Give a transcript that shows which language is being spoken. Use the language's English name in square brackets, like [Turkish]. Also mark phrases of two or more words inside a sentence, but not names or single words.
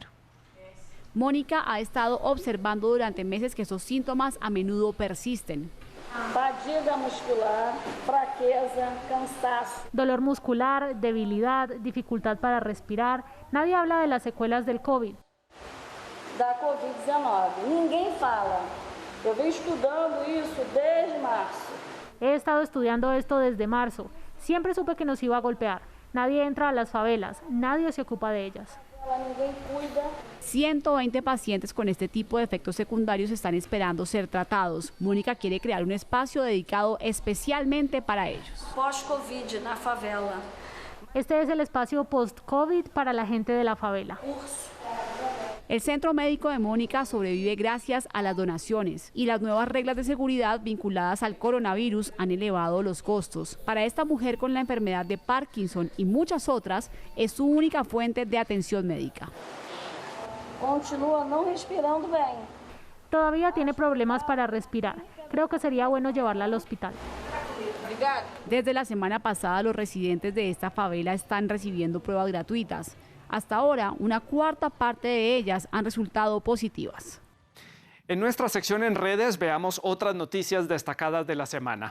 [Spanish] Mónica ha estado observando durante meses que esos síntomas a menudo persisten. Fatiga muscular, fraqueza, cansancio. Dolor muscular, debilidad, dificultad para respirar. Nadie habla de las secuelas del COVID. [Portuguese] Da COVID-19. Ninguém fala. Eu venho estudando isso desde março. [Spanish] He estado estudiando esto desde marzo. Siempre supe que nos iba a golpear. Nadie entra a las favelas, nadie se ocupa de ellas. 120 pacientes con este tipo de efectos secundarios están esperando ser tratados. Mónica quiere crear un espacio dedicado especialmente para ellos. [Portuguese] Pós-COVID na favela. [Spanish] Este es el espacio post-COVID para la gente de la favela. El centro médico de Mónica sobrevive gracias a las donaciones y las nuevas reglas de seguridad vinculadas al coronavirus han elevado los costos. Para esta mujer con la enfermedad de Parkinson y muchas otras, es su única fuente de atención médica. [Portuguese] continua não respirando bem. [Spanish] Todavía tiene problemas para respirar. Creo que sería bueno llevarla al hospital. Desde la semana pasada, los residentes de esta favela están recibiendo pruebas gratuitas. Hasta ahora, una cuarta parte de ellas han resultado positivas. En nuestra sección en redes veamos otras noticias destacadas de la semana.